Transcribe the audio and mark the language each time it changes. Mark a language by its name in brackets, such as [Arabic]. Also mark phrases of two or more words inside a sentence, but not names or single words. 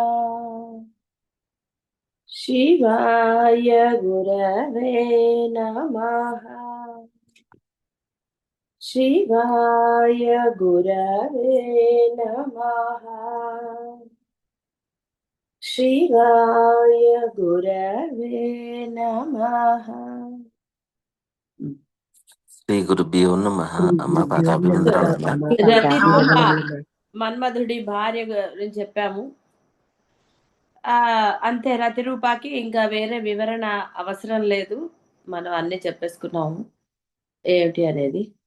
[Sanskrit] शिवाय गुरवे नमः। शिवाय गुरवे नमः। शिवाय गुरवे नमः। శ్రీ గురుభ్యో నమః. [Telugu] అమ్మ పాదాభివందనాలు అమ్మ. రతిరూప మన్మధుడి భార్య గురించి చెప్పాము. అంతే. రతిరూపాకి ఇంకా వేరే వివరణ అవసరం లేదు. మనం అన్ని చెప్పేసుకున్నాము ఏమిటి అనేది.